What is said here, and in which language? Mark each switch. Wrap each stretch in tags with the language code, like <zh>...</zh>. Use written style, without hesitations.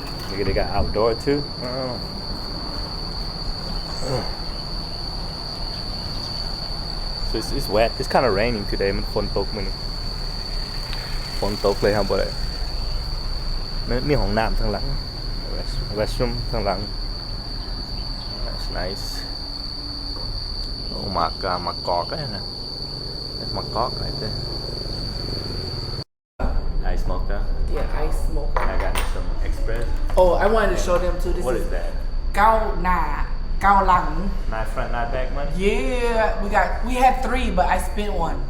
<en>Maybe they got outdoor too. So it's wet. It's kind of raining today.</en> <th>มันฝนตกมื้อนี้ฝนตกเลยครับบ่ได้มันมีห้องน้ำข้างหลัง restroom ข้างหลัง</th> <en>That's nice. Oh my god, my cock. That's my cock right there. Ice smoker. Yeah, ice smoke. I got me some express. Oh, I wanted to show them too. This What is that? Gao Na, Gao Lang. Not front, not back money? Yeah, we had 3, but I spent 1.</en>